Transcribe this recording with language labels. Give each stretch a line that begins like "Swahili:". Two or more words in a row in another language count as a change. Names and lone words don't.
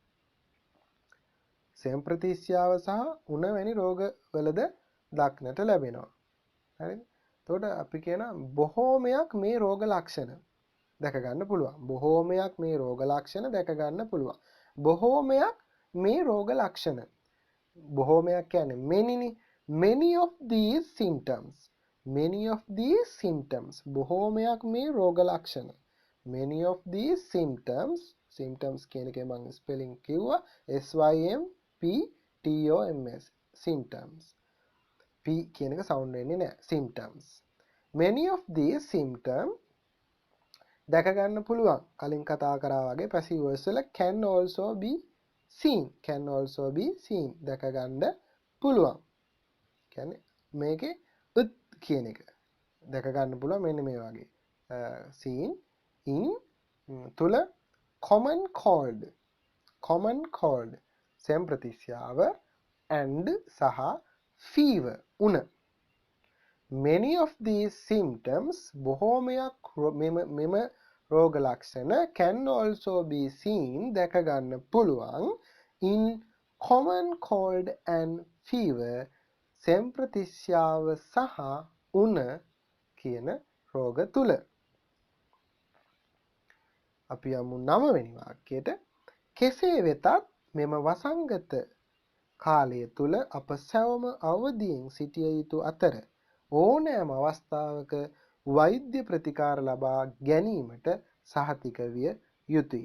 Sinhala: ස්වයං ප්‍රතිශ්‍යාව සහ උණ වැනි රෝගවලද දක්නට ලැබෙනවා හරිද එතකොට අපි කියන බොහෝමයක් මේ රෝග ලක්ෂණ දැක ගන්න පුළුවන් බොහෝමයක් මේ රෝග ලක්ෂණ දැක ගන්න පුළුවන් බොහෝමයක් මේ රෝග ලක්ෂණ බොහෝමයක් කියන්නේ
English: many of these
Sinhala: symptoms බොහෝමයක් මේ රෝග ලක්ෂණ
English: many of these symptoms
Sinhala: කියන එකේ මම ස්පෙලිං කිව්වා
English: SYMPTOMS symptoms
Sinhala: P කියන එක සවුන්ඩ් වෙන්නේ නැහැ
English: symptoms many of these symptoms
Sinhala: දැක ගන්න පුළුවන් කලින් කතා කරා වගේ
English: passive voice
Sinhala: වල
English: can also be seen
Sinhala: දැක ගන්න පුළුවන් කියන්නේ මේකේ කියන එක දැක ගන්න පුළුවන් මෙන්න මේ වගේ
English: seen in
Sinhala: තුල common cold ස්වයං ප්‍රතිශ්‍යාව and සහ fever උණ
English: many of these symptoms
Sinhala: බොහෝමයක් මෙම රෝග ලක්ෂණ
English: can also be seen
Sinhala: දැක ගන්න පුළුවන්
English: in common cold and fever
Sinhala: ස්වයං ප්‍රතිශ්‍යාව සහ උණ කියන රෝග තුල අපි යමු 9 වෙනි වාක්‍යයට කෙසේ වෙතත් මෙම වසංගත කාලය තුල අප සැවොම අවදියෙන් සිටිය යුතු අතර ඕනෑම අවස්ථාවක වෛද්‍ය ප්‍රතිකාර ලබා ගැනීමට සහතික විය යුතුයි.